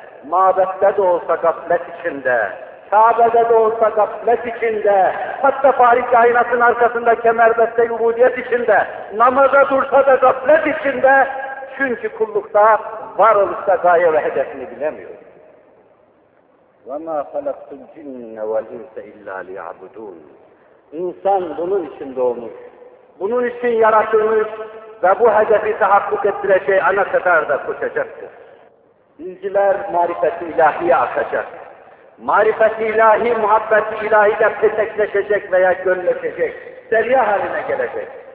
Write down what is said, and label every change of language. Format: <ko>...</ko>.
<tr>Mabette de olsa gaflet içinde. Kabe'de de olsa gaflet içinde. Hatta Farid kainatın arkasında kemerbeste yubudiyet içinde. Namaza dursa da gaflet içinde. Çünkü kullukta varoluşta gaye ve hedefini bilemiyor.</tr> <ar>وَمَا خَلَقْتُ الْجِنَّ وَالْاِنْسَ اِلَّا لِيَعْبُدُونَ</ar> <tr>İnsan bunun için doğmuş. Bunun için yaratılmış ve bu hedefi tahakkuk ettireceği ana kadar da koşacaktır. İnciler marifet-i ilahiye akacak. Marifet-i ilahi, muhabbet-i ilahide petekleşecek veya gönleşecek, derya haline gelecek.</tr>